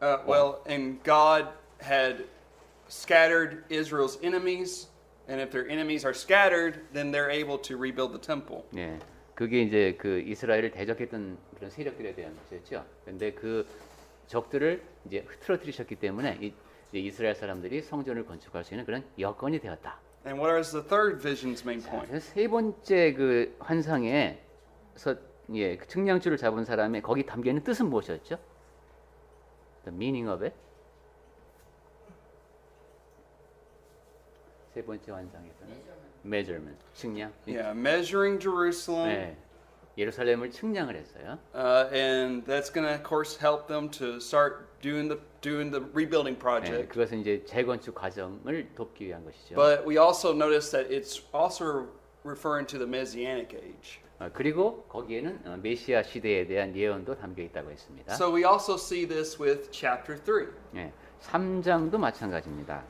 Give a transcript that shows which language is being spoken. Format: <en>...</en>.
<en>Well, and God had scattered Israel's enemies, and if their enemies are scattered, then they're able to rebuild the temple.</en> <ko>예, 그게 이제 그 이스라엘을 대적했던 그런 세력들에 대한 것이었죠. 그런데 그 적들을 이제 흐트러뜨리셨기 때문에 이제 이스라엘 사람들이 성전을 건축할 수 있는 그런 여건이 되었다.</ko> <en>And what is the third vision's main</en> <ko>자,</ko> <en>point?</en> <ko>그래서 세 번째 그 환상에서 그 측량줄을 잡은 사람의 거기 담겨 있는 뜻은 무엇이었죠?</ko> <en>The meaning of it.</en> <ko>세 번째 환상에서는 measurement, 측량.</ko> <en>Yeah, measuring Jerusalem,</en> <ko>네, 예루살렘을 측량을 했어요.</ko> <en>and that's going to, of course, help them to start doing the rebuilding</en> <ko>네,</ko> <en>project.</en> <ko>그것은 이제 재건축 과정을 돕기 위한 것이죠.</ko> <en>But we also notice that it's also referring to the Messianic age.</en> <ko>그리고 거기에는 메시아 시대에 대한 예언도 담겨 있다고 했습니다.</ko> <en>So we also see this with chapter 3.</en> <ko>네, 3장도 마찬가지입니다.</ko>